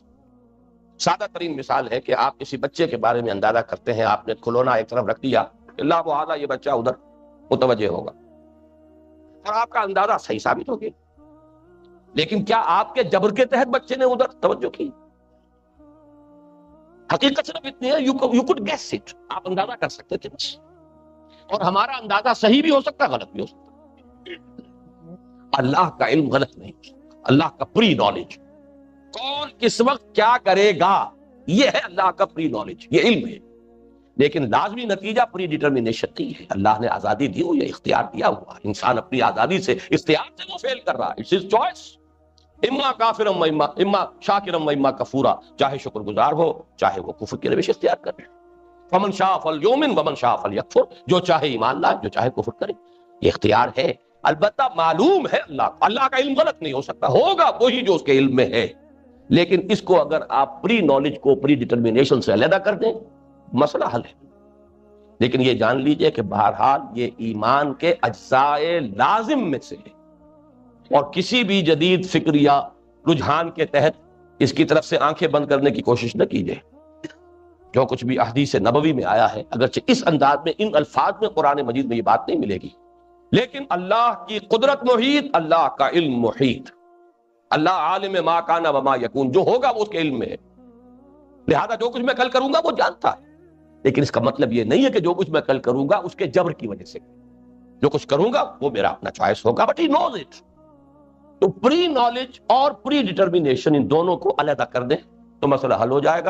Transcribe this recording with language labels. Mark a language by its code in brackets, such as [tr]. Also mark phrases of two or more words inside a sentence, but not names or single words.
[ur] سادہ ترین مثال ہے کہ آپ کسی بچے کے بارے میں اندازہ کرتے ہیں، آپ نے کھلونا ایک طرف رکھ دیا، اللہ وہ آدھا یہ بچہ ادھر متوجہ ہوگا، اور آپ کا اندازہ صحیح ثابت ہو گیا. لیکن کیا آپ کے جبر کے تحت بچے نے ادھر توجہ کی؟ حقیقت صرف اتنی ہے، [en] you could guess it، [ur] آپ اندازہ کر سکتے تھے بس. اور ہمارا اندازہ صحیح بھی ہو سکتا، غلط بھی ہو سکتا. اللہ کا علم غلط نہیں ہو سکتا. اللہ کا [en] pre knowledge, [ur] کون کس وقت کیا کرے گا، یہ ہے اللہ کا [en] pre knowledge, [ur] یہ علم ہے. لیکن لازمی نتیجہ [en] pre determination [ur] نہیں ہے. اللہ نے آزادی دی ہوئی ہے، اختیار دیا ہوا. انسان اپنی آزادی سے، اختیار سے وہ فیل کر رہا ہے. [en] It's his choice, [ar] اما کافرم و اما شاکرم و اما کفورا. [ur] چاہے شکر گزار ہو، چاہے وہ کفر کی روش اختیار کرے. [ar] فمن شاء فلیؤمن ومن شاء فلیکفر. [ur] جو چاہے ایمان لائے، جو چاہے کفر کرے. یہ اختیار ہے. البتہ معلوم ہے اللہ کا علم غلط نہیں ہو سکتا، ہوگا وہی جو اس کے علم میں ہے. لیکن اس کو اگر آپ [en] pre knowledge [ur] کو [en] pre determination [ur] سے علیحدہ کر دیں، مسئلہ حل ہے. لیکن یہ جان لیجئے کہ بہرحال یہ ایمان کے اجزاء لازم میں سے ہے، اور کسی بھی جدید فکر یا رجحان کے تحت اس کی طرف سے آنکھیں بند کرنے کی کوشش نہ کیجئے. جو کچھ بھی احادیث نبوی میں آیا ہے، اگرچہ اس انداز میں، ان الفاظ میں قرآن مجید میں یہ بات نہیں ملے گی، لیکن اللہ کی قدرت محیط، اللہ کا علم محیط. [ar] اللہ عالم ما کان و ما یکون، [ur] جو ہوگا وہ اس کے علم میں ہے. لہذا جو کچھ میں کل کروں گا وہ جانتا ہے. لیکن اس کا مطلب یہ نہیں ہے کہ جو کچھ میں کل کروں گا اس کے جبر کی وجہ سے. جو کچھ کروں گا وہ میرا اپنا چوائس ہوگا، [en] But he knows it. [ur] تو [en] pre knowledge [ur] اور [en] pre determination, [ur] ان دونوں کو علیحدہ کر دیں تو مسئلہ حل ہو جائے گا.